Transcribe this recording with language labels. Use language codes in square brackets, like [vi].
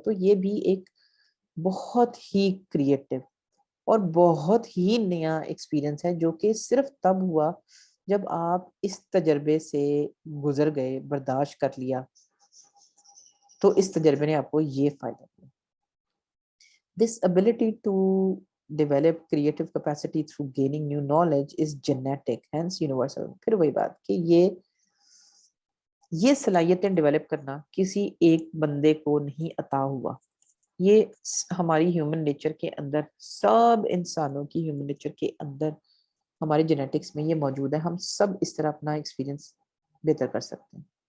[ur] تو یہ بھی ایک بہت ہی کریٹو اور بہت ہی نیا ایکسپیرینس ہے جو کہ صرف تب ہوا جب آپ اس تجربے سے گزر گئے، برداشت کر لیا. تو اس تجربے نے آپ کو یہ فائدہ دیا. [en] This ability to develop creative capacity through gaining new knowledge is genetic, hence universal. [ur] پھر وہی بات کہ یہ صلاحیتیں ڈیولپ کرنا کسی ایک بندے کو نہیں عطا ہوا، یہ ہماری ہیومن نیچر کے اندر، سب انسانوں کی ہیومن نیچر کے اندر، ہماری جینیٹکس میں یہ موجود ہے. ہم سب اس طرح اپنا ایکسپیرینس بہتر کر سکتے ہیں.